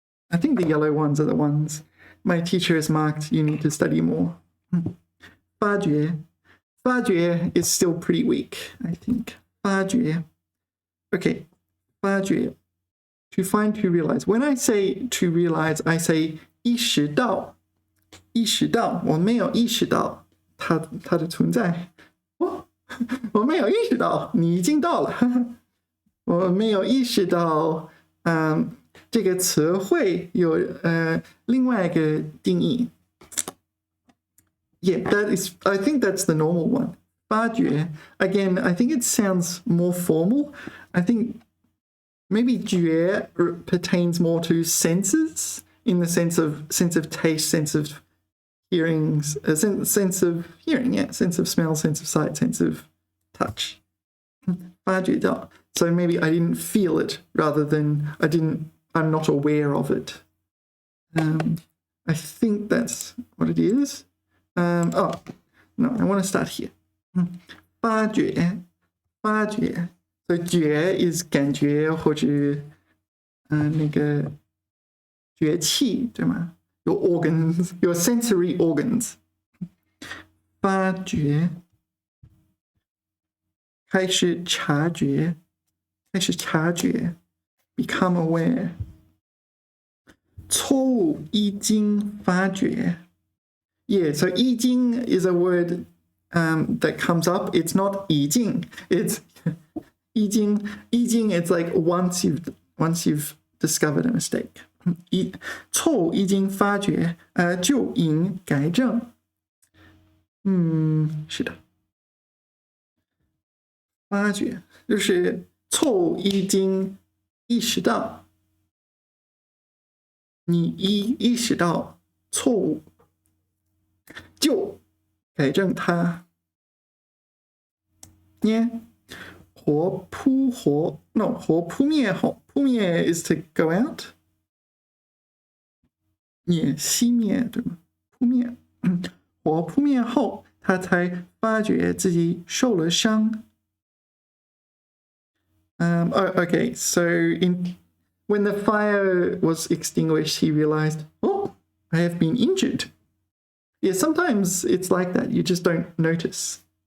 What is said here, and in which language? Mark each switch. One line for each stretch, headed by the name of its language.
English: I think the yellow ones are the ones my teacher has marked you need to study more.
Chinese: 发觉.
English: 发觉 is still pretty weak, I think. 发觉.Okay. 发觉.To find, to realize. When I say to realize, I say 意识到.
Chinese: 意识到. 我没有意识到它的存在。我没有意识到你已经到了。我没有意识到这个词汇有另外一个定义。
English: Yeah, I think that's the normal one.
Chinese: 发觉.
English: Again, I think it sounds more formal. I think maybe 觉 pertains more to senses in the sense of taste, sense of hearings, a sense of hearing, yeah, sense of smell, sense of sight, sense of touch.
Chinese: 发觉到.
English: So maybe I didn't feel it rather than I'm not aware of it. I think that's what it is. Oh, no, I want to start here.
Chinese: 发觉. So 觉 is 感觉或者那个觉气，对吗？
English: Your organs, your sensory organs.
Chinese: 发觉，开始察觉
English: become aware.
Chinese: 错误已经发觉.
English: Yeah, so 已经 is a word that comes up. It's not 已经, it's 已经, it's like once you've discovered a mistake.
Chinese: 错误已经发觉，就应改正。是的，发觉就是错误已经意识到，你意识到错误，就改正它。活扑灭后，
English: 扑灭 is to go out。
Chinese: 熄灭，对吗？扑灭，火扑灭后，他才发觉自己受了伤。
English: Okay, so when the fire was extinguished, he realized, oh, I have been injured. Yeah, sometimes it's like that. You just don't notice.